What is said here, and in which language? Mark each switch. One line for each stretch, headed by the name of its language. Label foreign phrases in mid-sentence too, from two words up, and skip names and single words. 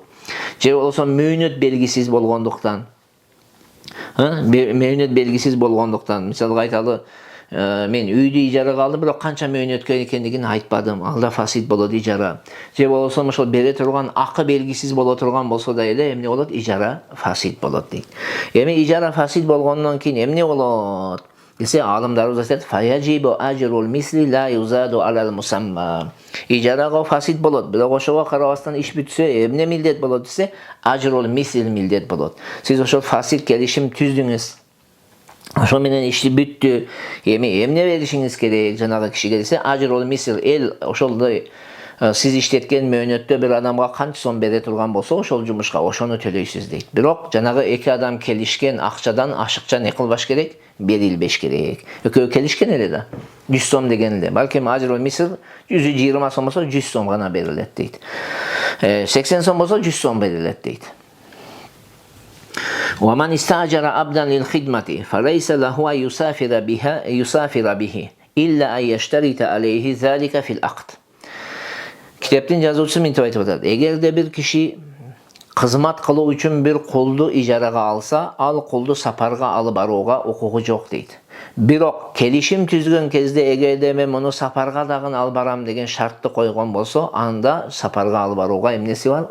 Kyrgyz: Же болсо мөөнөт белгисиз болгондуктан. Мөөнөт белгисиз болгондуктан, мисалга айталы, мен үйдү ижарага алдым, бирок канча мөөнөткө экендигин айтпадым. Алда фасид болот ижара. Же болсо ошол бере турган акы белгисиз боло турган болсо да эле эмне болот? Ижара фасид болот дейт. Эми ижара фасид болгондон кийин эмне болот? Десе алымдарыбыз айтат,
Arabic: فيجب أجر المثل لا يزاد على المسمى.
Kyrgyz: Ижарага фасид болот, бирок ошого карабастан иш бүтсө эмне милдет болот десе,
Arabic: أجر المثل
Kyrgyz: милдет болот. Сиз ошол фасид келишим түздүңүз. Ошо менен иши бүттү. Эми эмне беришиңиз керек жанагы кишиге десе,
Arabic: أجر المثل
Kyrgyz: эл ошолдой сиз иштеткен мөөнөттө бир адамга канча сом бере турган болсо, ошол жумушка ошону төлөйсүз дейт. Бирок жанагы эки адам келишкен акчадан ашыкча не кылбаш керек? Берилбеш керек. Экөө келишкен эле да. 100 сом деген эле. Балким
Arabic: أجر المثل
Kyrgyz: 120 сом болсо 100 сом гана берилет дейт. 80 сом болсо 100 сом берилет дейт.
Arabic: ومن استأجر عبدا للخدمة فليس له أن يسافر به إلا أن يشترط عليه ذلك في العقد.
Kyrgyz: Kitaptın yazıcısı mintip aytып атат. Эгерде бир киши кызмат кылуу үчүн бир кулду ижарага алса, ал кулду сапарга алып барууга укугу жок дейт. Бирок келишим түзгөн кезде эгерде мен муну сапарга дагы алып барам деген шартты койгон болсо, анда сапарга алып барууга эмнеси бар?